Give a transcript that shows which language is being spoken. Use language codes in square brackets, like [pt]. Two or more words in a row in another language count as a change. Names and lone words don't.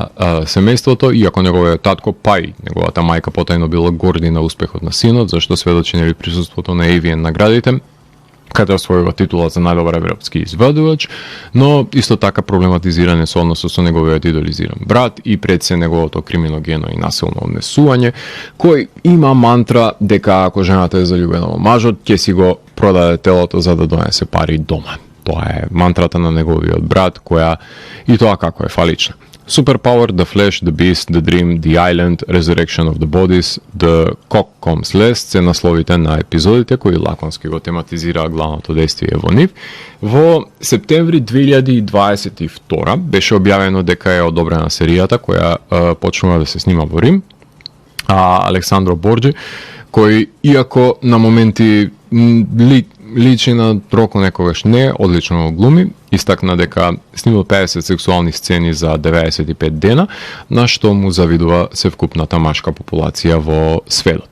[mk] семејството, иако неговиот татко, па и неговата мајка потајно била горди на успехот на синот, зашто сведочи нели присуството на Евиен наградите, каде освојува титула за најдобар европски изведувач, но исто така проблематизиране со односот со неговиот идолизиран брат и пред се неговото криминогено и насилно однесување, кој има мантра дека ако жената е заљубена во мажот, ќе си го продаде телото за да донесе пари дома. Тоа е мантрата на неговиот брат, која и тоа како е фалична. Superpower, The Flash, The Beast, The Dream, The Island, Resurrection of the Bodies, The Cock Comes Last се насловите на епизодите кои лаконски го тематизираа главното действие во нив. Во септември 2022 беше објавено дека е одобрена серијата која почнува да се снима во Рим. Александро Борджи, кој иако на моменти личи на Роко некогаш не, одлично го глуми, истакна дека снимал 50 сексуални сцени за 95 дена, на што му завидува севкупната машка популација во светот.